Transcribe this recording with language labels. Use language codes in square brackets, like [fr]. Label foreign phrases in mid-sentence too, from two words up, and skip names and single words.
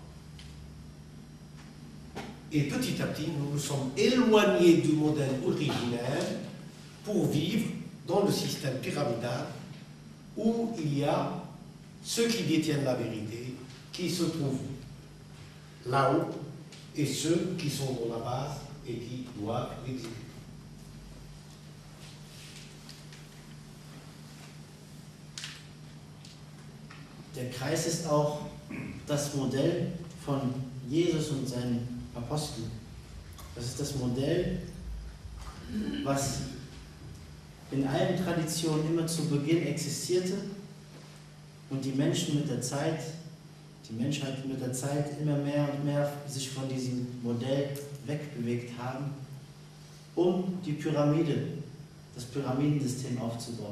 [fr] Et petit à petit, nous nous sommes éloignés du modèle originel pour vivre dans le système pyramidal où il y a ceux qui détiennent la vérité, qui se trouvent là-haut, et ceux qui sont dans la base et qui doivent l'exécuter. [de] Der Kreis ist auch das Modell von Jesus und seinen Aposteln. Das ist das Modell, was in allen Traditionen immer zu Beginn existierte und die Menschen mit der Zeit, die Menschheit mit der Zeit immer mehr und mehr sich von diesem Modell wegbewegt haben, um die Pyramide, das Pyramidensystem aufzubauen.